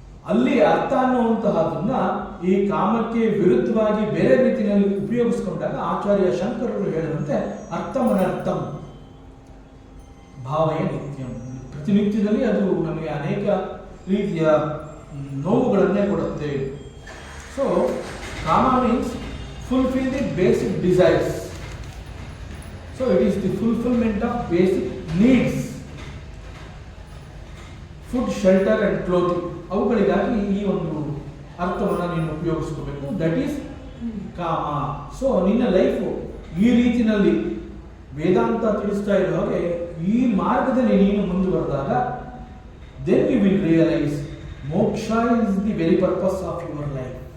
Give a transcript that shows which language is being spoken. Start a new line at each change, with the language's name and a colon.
Kannada: ಅಲ್ಲಿ ಅರ್ಥ ಅನ್ನುವಂತಹದನ್ನ ಈ ಕಾಮಕ್ಕೆ ವಿರುದ್ಧವಾಗಿ ಬೇರೆ ರೀತಿಯಲ್ಲಿ ಉಪಯೋಗಿಸ್ಕೊಂಡಾಗ ಆಚಾರ್ಯ ಶಂಕರರು ಹೇಳಿದಂತೆ
Sanskrit: ಅರ್ಥಮನರ್ಥಂ ಭಾವಯ ನಿತ್ಯಂ.
Kannada: ಪ್ರತಿನಿತ್ಯದಲ್ಲಿ ಅದು ನಮಗೆ ಅನೇಕ ರೀತಿಯ ನೋವುಗಳನ್ನೇ ಕೊಡುತ್ತೆ.
English: So kama means fulfill the basic desires. So it is the fulfillment of basic needs. Food, shelter and clothing.
Kannada: ಅವುಗಳಿಗಾಗಿ ಈ ಒಂದು ಅರ್ಥವನ್ನು ನೀನು ಉಪಯೋಗಿಸ್ಕೋಬೇಕು.
English: that is
Kannada: ಕಾಮ. ಸೊ ನಿನ್ನ ಲೈಫು ಈ ರೀತಿಯಲ್ಲಿ ವೇದಾಂತ ತಿಳಿಸ್ತಾ ಇರೋ ಹಾಗೆ ಈ ಮಾರ್ಗದಲ್ಲಿ ನೀನು ಮುಂದುವರೆದಾಗ
English: then you will realize moksha is the very purpose of your life.